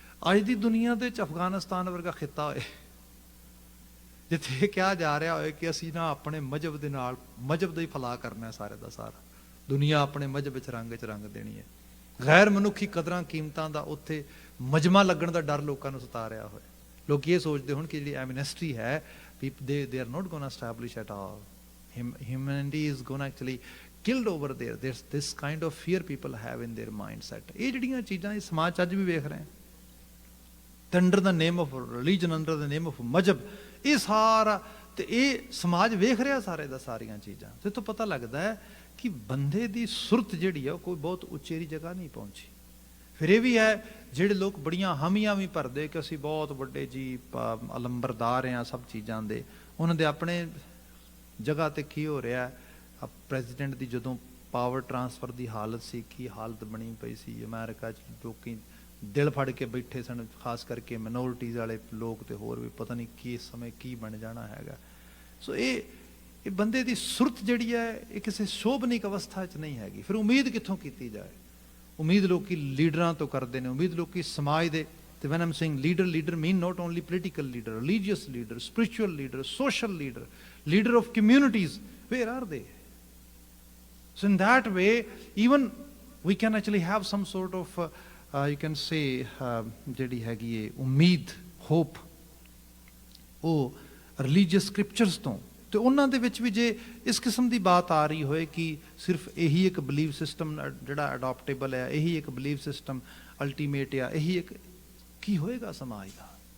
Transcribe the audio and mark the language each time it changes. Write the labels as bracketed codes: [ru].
[pa] ਅੱਜ ਦੀ ਦੁਨੀਆ ਦੇ 'ਚ ਅਫਗਾਨਿਸਤਾਨ ਵਰਗਾ ਖਿੱਤਾ ਹੋਏ, ਜਿੱਥੇ ਇਹ ਕਿਹਾ ਜਾ ਰਿਹਾ ਹੋਏ ਕਿ ਅਸੀਂ ਨਾ ਆਪਣੇ ਮਜ਼ਹਬ ਦੇ ਨਾਲ, ਮਜ਼ਹਬ ਦਾ ਹੀ ਫਲਾਹ ਕਰਨਾ ਸਾਰੇ ਦਾ ਸਾਰਾ, ਦੁਨੀਆ ਆਪਣੇ ਮਜ਼ਹਬ ਵਿੱਚ ਰੰਗ ਦੇਣੀ ਹੈ। ਗੈਰ ਮਨੁੱਖੀ ਕਦਰਾਂ ਕੀਮਤਾਂ ਦਾ ਉੱਥੇ ਮਜਮਾ ਲੱਗਣ ਦਾ ਡਰ ਲੋਕਾਂ ਨੂੰ ਸਤਾ ਰਿਹਾ ਹੋਇਆ। ਲੋਕ ਇਹ ਸੋਚਦੇ ਹੁਣ ਕਿ ਜਿਹੜੀ ਐਮਨੈਸਟੀ ਹੈ, [en] they are not going to establish at all. Humanity is going to actually killed over there. There's this kind of fear people have in their mindset. [pa] ਇਹ ਜਿਹੜੀਆਂ ਚੀਜ਼ਾਂ ਇਸ ਸਮਾਜ 'ਚ ਅੱਜ ਵੀ ਵੇਖ ਰਹੇ ਹਾਂ, [en] under the name of religion, under the name of [pa] ਮਜ਼ਹਬ, ਇਹ ਸਾਰਾ ਤੇ ਇਹ ਸਮਾਜ ਵੇਖ ਰਿਹਾ ਸਾਰੇ ਦਾ ਸਾਰੀਆਂ ਚੀਜ਼ਾਂ। ਤੇ ਤੋਂ ਪਤਾ ਲੱਗਦਾ ਹੈ ਕਿ ਬੰਦੇ ਦੀ ਸੁਰਤ ਜਿਹੜੀ ਆ ਉਹ ਕੋਈ ਬਹੁਤ ਉਚੇਰੀ ਜਗ੍ਹਾ ਨਹੀਂ ਪਹੁੰਚੀ। ਫਿਰ ਇਹ ਵੀ ਹੈ ਜਿਹੜੇ ਲੋਕ ਬੜੀਆਂ ਹਾਮੀਆਂ ਵੀ ਭਰਦੇ ਕਿ ਅਸੀਂ ਬਹੁਤ ਵੱਡੇ ਜੀ ਅਲੰਬਰਦਾਰ ਹਾਂ ਸਭ ਚੀਜ਼ਾਂ ਦੇ, ਉਹਨਾਂ ਦੇ ਆਪਣੇ ਜਗ੍ਹਾ ਤੇ ਕੀ ਹੋ ਰਿਹਾ। ਪ੍ਰੈਜ਼ੀਡੈਂਟ ਦੀ ਜਦੋਂ ਪਾਵਰ ਟਰਾਂਸਫਰ ਦੀ ਹਾਲਤ ਸੀ, ਕੀ ਹਾਲਤ ਬਣੀ ਪਈ ਸੀ ਅਮਰੀਕਾ 'ਚ, ਲੋਕੀ ਦਿਲ ਫੜ ਕੇ ਬੈਠੇ ਸਨ, ਖਾਸ ਕਰਕੇ ਮਿਨੋਰਟੀਜ਼ ਵਾਲੇ ਲੋਕ, ਤੇ ਹੋਰ ਵੀ ਪਤਾ ਨਹੀਂ ਕੀ ਇਸ ਸਮੇਂ ਕੀ ਬਣ ਜਾਣਾ ਹੈਗਾ। ਸੋ ਇਹ ਬੰਦੇ ਦੀ ਸੁਰਤ ਜਿਹੜੀ ਹੈ ਇਹ ਕਿਸੇ ਸ਼ੋਭਨੀਕ ਅਵਸਥਾ 'ਚ ਨਹੀਂ ਹੈਗੀ। ਫਿਰ ਉਮੀਦ ਕਿੱਥੋਂ ਕੀਤੀ ਜਾਏ? ਉਮੀਦ ਲੋਕੀ ਲੀਡਰਾਂ ਤੋਂ ਕਰਦੇ ਨੇ, ਉਮੀਦ ਲੋਕੀ ਸਮਾਜ ਦੇ [en] So when I'm saying leader, leader mean not only political leader, religious leader, spiritual leader, social leader, leader of communities. Where are they? So in that way, even we can actually have some sort of, you can say, [pa] ਜਿਹੜੀ ਹੈਗੀ ਏ ਉਮੀਦ, hope, ਉਹ religious scriptures ਤੋਂ, ਤੇ ਉਹਨਾਂ ਦੇ ਵਿੱਚ ਵੀ ਜੇ ਇਸ ਕਿਸਮ ਦੀ ਬਾਤ ਆ ਰਹੀ ਹੋਏ ਕਿ ਸਿਰਫ ਇਹੀ ਇੱਕ ਬਲੀਵ ਸਿਸਟਮ ਜਿਹੜਾ ਅਡਾਪਟੇਬਲ ਹੈ, ਇਹੀ ਇੱਕ ਬਲੀਵ ਸਿਸਟਮ ਅਲਟੀਮੇਟ ਆ, ਇਹੀ ਇੱਕ, ਕੀ ਹੋਏਗਾ ਸਮਾਜ ਦਾ?